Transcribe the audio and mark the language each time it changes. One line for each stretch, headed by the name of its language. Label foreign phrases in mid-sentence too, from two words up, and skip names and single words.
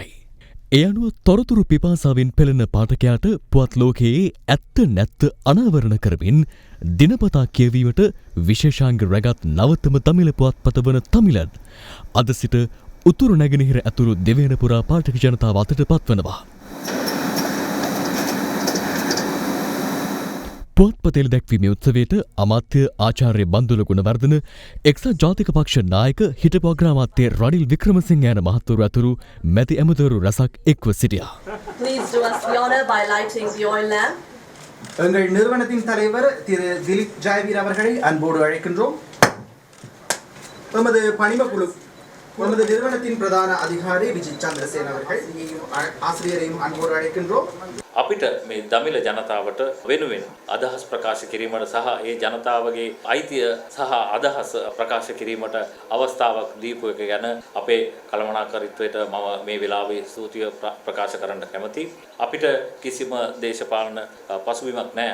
Sinhala: එය අනුව තොරතුරු පිපාසාවෙන් පෙළෙන පාඨකයාට පුවත් ලෝකයේ ඇත්ත නැත්ත අනාවරණ කරමින් දිනපතා කියවීමට විශේෂාංග රැගත් නවතම තමිල පුවත්පත වන තමිලන් අද සිට උතුරු නැගෙනහිර ඇතුළු දෙවන පුරා පාඨක ජනතාව අතට පත්වනවා. පුවත්පතෙල දැක්වීමේ උත්සවයට අමාත්‍ය ආචාර්ය බන්දුල ගුණවර්ධන, එක්සත් ජාතික පක්ෂ නායක හිටපු අග්‍රාමාත්‍ය රනිල් වික්‍රමසිංහ යන මහත්වරු ඇතුළු මැති ඇමතිවරු රැසක් එක්ව සිටියා.
English: Please do us the honor by lighting the oil lamp.
Tamil: எங்கள் நிறுவனத்தின் தலைவர் திரு திலீப் ஜெயவீர் அவர்களை அன்போடு அழைக்கின்றோம். நமது பணிம குழு நமது நிறுவனத்தின் பிரதான அதிகாரி விஜய் சந்திரசேன அவர்கள் ஆசிரியரையும் அன்போடு அழைக்கின்றோம்.
Sinhala: අපිට මේ දමිළ ජනතාවට වෙනුවෙන් අදහස් ප්‍රකාශ කිරීමට සහ ඒ ජනතාවගේ අයිතිය සහ අදහස් ප්‍රකාශ කිරීමට අවස්ථාවක් දීපු එක ගැන අපේ කළමනාකරීත්වයට මම මේ වෙලාවේ ස්තුතිය ප්‍රකාශ කරන්න කැමතියි. අපිට කිසිම දේශපාලන පසුබිමක් නැහැ.